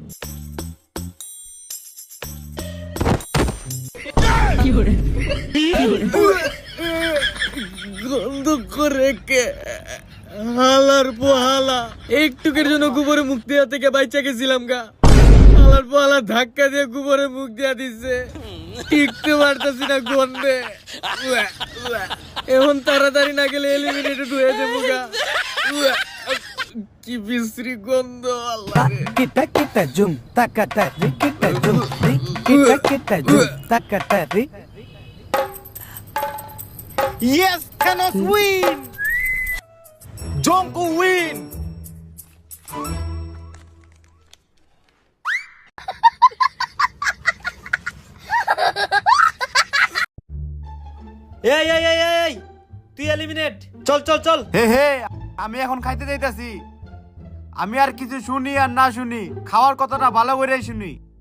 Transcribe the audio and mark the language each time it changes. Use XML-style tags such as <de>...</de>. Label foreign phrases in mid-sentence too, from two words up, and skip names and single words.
<bn>গন্ধ করে কে হালার পোহালা, একটুকের জন্য গোবরে মুখ দেওয়া থেকে বাইচা গেছিলাম গা। হালার পোহালা ধাক্কা দিয়ে গোবরে মুখ দেওয়া দিচ্ছে, টিকতে পারতাছি না গন্ধে। এখন তাড়াতাড়ি না গেলে এলিমিনেটেড হয়ে যাবো গা। কি বিশ্রী গন্ধ, আল্লাহ রে। Kita kita jum takatari kita jum kita kita jum takatari.</bn> <en>Yes, Thanos win! Jonko win!</en> <bn>এই এই এই এই, তুই এলিমিনেট। চল চল চল। হে হে, আমি এখন খাইতে যাইতাছি। আমি আর কিছু শুনি আর না শুনি, খাওয়ার কথাটা ভালো করে শুনি।</bn>